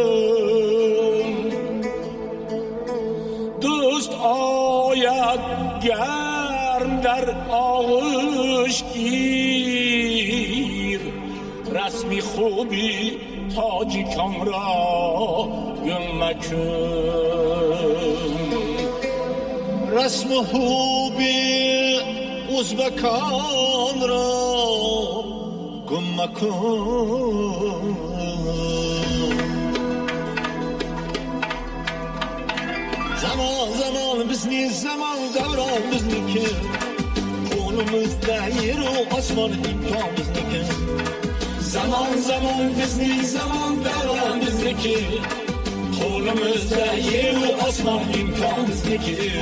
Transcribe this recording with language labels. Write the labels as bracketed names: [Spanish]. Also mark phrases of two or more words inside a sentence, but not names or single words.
[Persian] آید گرم در آغوش گیر رسمی خوبی تاجیکان را گم مکن رسم خوبی ازبکان را گم مکن [Uzbek] Zaman bizni zaman davron bizniki qo'limizda yeru osmon imkon bizniki zaman bizni zaman davron bizniki qo'limizda yeru osmon imkon bizniki